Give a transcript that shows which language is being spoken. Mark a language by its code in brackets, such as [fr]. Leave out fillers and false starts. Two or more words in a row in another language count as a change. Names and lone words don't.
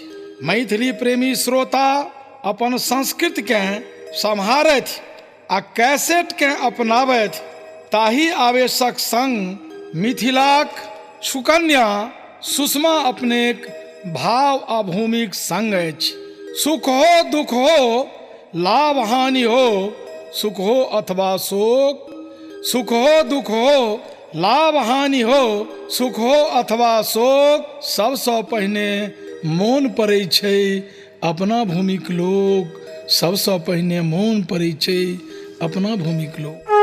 [mai] मैथिली प्रेमी श्रोता अपन संस्कृति के सम्हारथि आ कैसेट के अपनावथि, ताहि आवेशक संग मिथिलाक सुकन्या सुषमा अपनेक भाव आ भूमिक संग अछि। सुख हो दुख हो लाभ हानि हो, सुख हो अथवा शोक, सुख हो दुख हो लाभ हानि हो, सुख हो अथवा शोक, सबसँ पहिने मोन पड़ै छै अपना भूमिक लोक, सबसँ पहिने मोन पड़ै छै अपना भूमिक लोक।